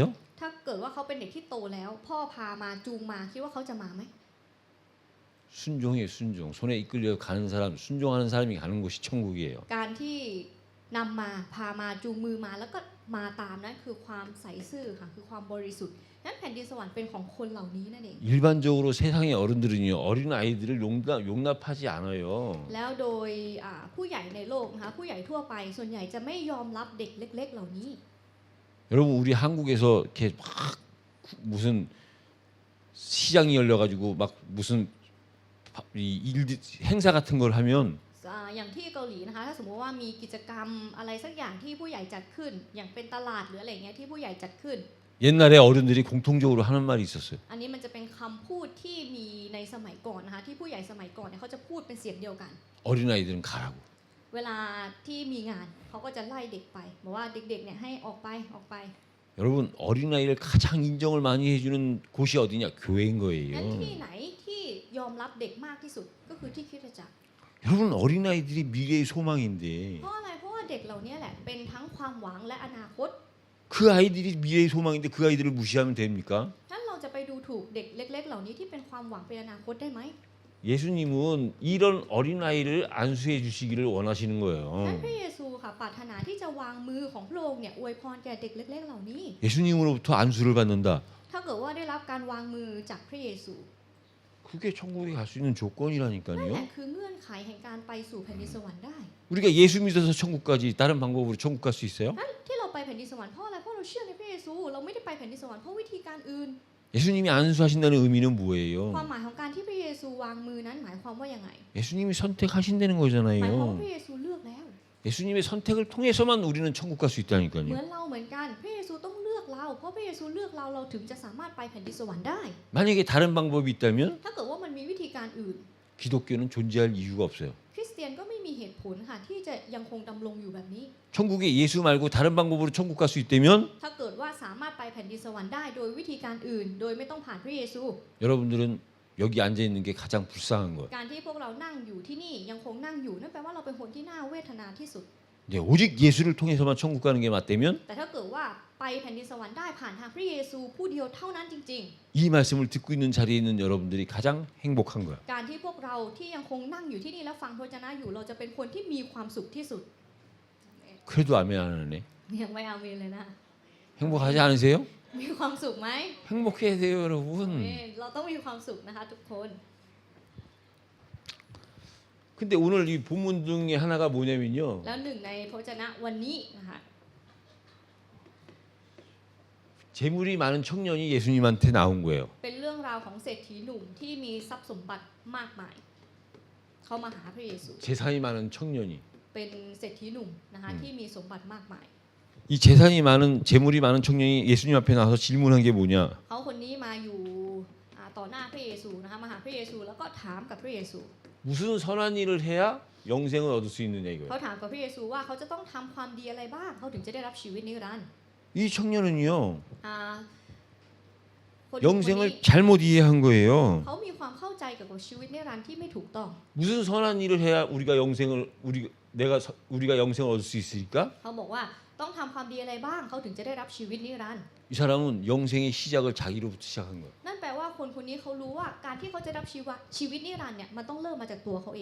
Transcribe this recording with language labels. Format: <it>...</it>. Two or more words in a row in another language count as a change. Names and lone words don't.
<th>ถ้าเกิดว่าเขาเป็นเด็กที่โตแล้ว พ่อพามาจูงมาคิดว่าเขาจะมาไหม</th> <ko>순종이에요. 순종. 손에 이끌려 가는 사람, 순종하는 사람이 가는 곳이 천국이에요.</ko> <th>การที่นำมาพามาจูงมือมาแล้วก็มาตามนั้นคือความใสซื่อค่ะคือความบริสุทธิ์นั้นแผ่นดินสวรรค์เป็นของคนเหล่านี้นั่นเอง</th> <ko>일반적으로 세상의 어른들은요 어린 아이들을 용납하지 않아요.</ko> <th>แล้วโดยผู้ใหญ่ในโลกนะคะผู้ใหญ่ทั่วไปส่วนใหญ่จะไม่ยอมรับเด็กเล็กๆเหล่านี้</th> <ko>여러분 우리 한국에서 이렇게 막 무슨 시장이 열려가지고 막 무슨 행사 같은 걸 하면</ko> <th>อย่างที่เกาหลีนะคะถ้าสมมติว่ามีกิจกรรมอะไรสักอย่างที่ผู้ใหญ่จัดขึ้น อย่างเป็นตลาดหรืออะไรเงี้ยที่ผู้ใหญ่จัดขึ้น</th> <ko>옛날에 어른들이 공통적으로 하는 말이 있었어요.</ko> <th>อันนี้มันจะเป็นคำพูดที่มีในสมัยก่อนนะคะที่ผู้ใหญ่สมัยก่อนเนี่ยเขาจะพูดเป็นเสียงเดียวกัน</th> <ko>어린 아이들은 가라고.</ko> <th>เวลาที่มีงานเขาก็จะไล่เด็กไปบอกว่าเด็กๆเนี่ยให้ออกไป</th> <ko>여러분 어린 아이를 가장 인정을 많이 해주는 곳이 어디냐? 교회인</ko> <th>งั้น</th> <ko>거예요.</ko> <th>ที่ไหนที่ยอมรับเด็กมากที่สุดก็คือที่คริสตจักร</th> <ko>여러분 어린 아이들이 미래의 소망인데</ko> <th>เพราะอะไรเพราะว่าเด็กเหล่านี้แหละเป็นทั้งความหวังและอนาคต</th> <ko>그 아이들이 미래의 소망인데 그 아이들을 무시하면 됩니까?</ko> <th>นั้นเราจะไปดูถูกเด็กเล็ก ๆ เหล่านี้ที่เป็นความหวังเป็นอนาคตได้ไหม</th> <ko>예수님은 이런 어린 아이를 안수해 주시기를 원하시는</ko> <th>นั้น</th> <ko>거예요.</ko> <th>พระเยซูค่ะปรารถนาที่จะวางมือของพระองค์เนี่ยอวยพรแก่เด็กเล็ก ๆ เหล่านี้</th> <ko>예수님으로부터 안수를 받는다.</ko> <th>ถ้าเกิดว่าได้รับการวางมือจากพระเยซู</th> <ko>그게 천국에 갈 수 있는</ko> <th>นั่นแหละ</th> <ko>조건이라니까요.</ko> <th>คือเงื่อนไขแห่งการไปสู่แผ่นดินสวรรค์ได้</th> <ko>우리가 예수 믿어서 천국까지 다른 방법으로 천국 갈 수 있어요?</ko> <th>นั้นที่เราไปแผ่นดินสวรรค์เพราะอะไรเพราะเราเชื่อในพระเยซูเราไม่ได้ไปแผ่นดินสวรรค์เพราะวิธีการอื่น</th> <ko>예수님이 안수하신다는 의미는</ko> <th>ความ</th> <ko>뭐예요?</ko> <th>หมายของการที่พระเยซูวางมือนั้นหมายความว่ายังไง</th> <ko>예수님이 선택하신다는</ko> <th>หมายความว่า</th> <ko>거잖아요.</ko> <th>พระเยซูเลือกแล้ว</th> <ko>예수님의 선택을 통해서만 우리는 천국 갈 수</ko> <th>เหมื</th> <ko>있다니까요.</ko> <th>อนเราเหมือนกันพระเยซูต้องเลือกเราเพราะพระเยซูเลือกเราถึงจะสามารถไปแผ่นดินสวรรค์ได้</th> <ko>만약에 다른 방법이 있다면</ko> <th>ถ้าเกิดว่ามันมีวิธีการอื่น</th> <ko>기독교는 존재할 이유가 없어요.</ko> <th>คริสเตียนก็ไม่มีเหตุผลค่ะที่จะยังคงดำรงอยู่แบบนี้</th> <ko>천국에 예수 말고 다른 방법으로 천국 갈 수 있다면</ko> <th>ถ้าเกิดว่าสามารถไปแผ่นดินสวรรค์ได้โดยวิธีการอื่น โดยไม่ต้องผ่านพระเยซู</th> <ko>여러분들은 여기 앉아 있는 게 가장 불쌍한 거예요.</ko> <th>การที่พวกเรานั่งอยู่ที่นี่ยังคงนั่งอยู่นั่นแปลว่าเราเป็นคนที่น่าเวทนาที่สุด</th> <ko>네, 오직 예수를 통해서만 천국 가는 게 맞다면</ko> <th>แต่ถ้าเกิดว่าไปแผ่นดินสวรรค์ได้ผ่านทางพระเยซูผู้เดียวเท่านั้นจริง</th> <ko>이 말씀을 듣고 있는 자리에 있는 여러분들이 가장 행복한 거예요.</ko> <th>ๆ การที่พวกเราที่ยังคงนั่งอยู่ที่นี่แล้วฟังพระวจนะอยู่เราจะเป็นคนที่มีความสุขที่สุด</th> <ko>그래도 아멘 안 하네.</ko> <th>ยังไม่อาเมนเลยนะ</th> <ko>행복하지 않으세요?</ko> <th>มีความสุขไหม</th> <ko>행복해야 돼요,</ko> <th>อา</th> <ko>여러분.</ko> <th>เมนเราต้องมีความสุขนะคะทุกคน</th> <ko>근데 오늘 이 본문 중에 하나가 뭐냐면요.</ko> <th>แล้วหนึ่งในพระวจนะวันนี้นะคะ</th> <ko>재물이 많은 청년이 예수님한테 나온 거예요.</ko> <th>เป็นเรื่องราวของเศรษฐีหนุ่มที่มีทรัพย์สมบัติมากมายเขามาหาพระเยซู</th> <ko>재산이 많은 청년이.</ko> <th>เป็นเศรษฐีหนุ่มนะคะที่มีสมบัติมากมาย</th> <ko>이 재산이 많은 재물이 많은 청년이 예수님 앞에 나와서 질문한 게 뭐냐?</ko> <th>เขาคนนี้มาอยู่ต่อหน้าพระเยซูนะคะมาหาพระเยซูแล้วก็ถามกับพระเยซู</th> <ko>무슨 선한 일을 해야 영생을 얻을 수 있느냐</ko> <th>เขา</th> <ko>이거예요.</ko> <th>ถามกับพระเยซูว่าเขาจะต้องทำความดีอะไรบ้างเขาถึงจะได้รับชีวิตนิรันดร์</th> <ko>이 청년은요</ko> <th>อ่าคนนี้</th> <ko>영생을 잘못 이해한 거예요.</ko> <th>เขามีความเข้าใจเกี่ยวกับชีวิตนิรันดร์ที่ไม่ถูกต้อง</th> <ko>무슨 선한 일을 해야 우리가 영생을 얻을 수 있을까?</ko> <th>เขาบอกว่าต้องทำความดีอะไรบ้างเขาถึงจะได้รับชีวิตนิรันดร์</th> <ko>이 사람은 영생의 시작을 자기로부터 시작한 거예요.</ko> <th>นั่นแปลว่าคนคนนี้เขารู้ว่าการที่เขาจะรับชีวิตนิรันดร์เนี่ยมันต้องเริ่มมาจากตัวเขาเอง</th>